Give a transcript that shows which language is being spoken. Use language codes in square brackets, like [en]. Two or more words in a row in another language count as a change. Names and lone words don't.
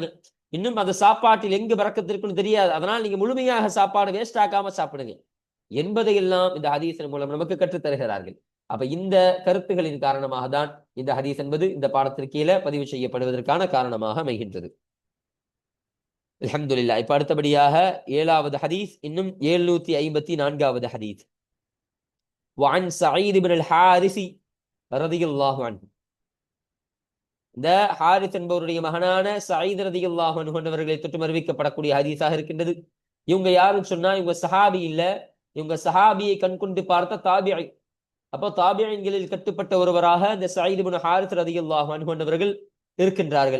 [ta] இன்னும் அந்த சாப்பாட்டில் எங்கு பரக்கத்து இருக்குன்னு தெரியாது, அதனால் நீங்க முழுமையாக சாப்பாடு வேஸ்ட் ஆக்காம சாப்பிடுங்க என்பதையெல்லாம் இந்த ஹதீஸின் மூலம் நமக்கு கற்றுத் தருகிறார்கள். அப்ப இந்த கருத்துகளின் காரணமாக தான் இந்த ஹதீஸ் என்பது இந்த பாடத்திற்கு கீழே பதிவு செய்யப்படுவதற்கான காரணமாக அமைகின்றது. அல்ஹம்துலில்லாஹ். இப்ப அடுத்தபடியாக 7வது ஹதீஸ், இன்னும் 754வது ஹதீஸ். [ar] وعن سعيد بن الحارث رضي الله عنه. [ta] இந்த ஹாரிஸ் என்பவருடைய மகனான சயீத் [ar] رضي الله عنه [ta] அவர்களை தொட்டு அறிவிக்கப்படக்கூடிய ஹதீஸாக இருக்கின்றது. இவங்க யாருன்னு சொன்னா, இவங்க சஹாபி இல்ல, இவங்க சஹாபியை கண்கொண்டு பார்த்த தாபிஈ. அப்போ தாபிஈன்களில் கட்டுப்பட்ட ஒருவராக இந்த சயீத் இப்னு ஹாரிஸ் [ar] رضي الله عنه [ta] அவர்கள் இருக்கின்றார்கள்.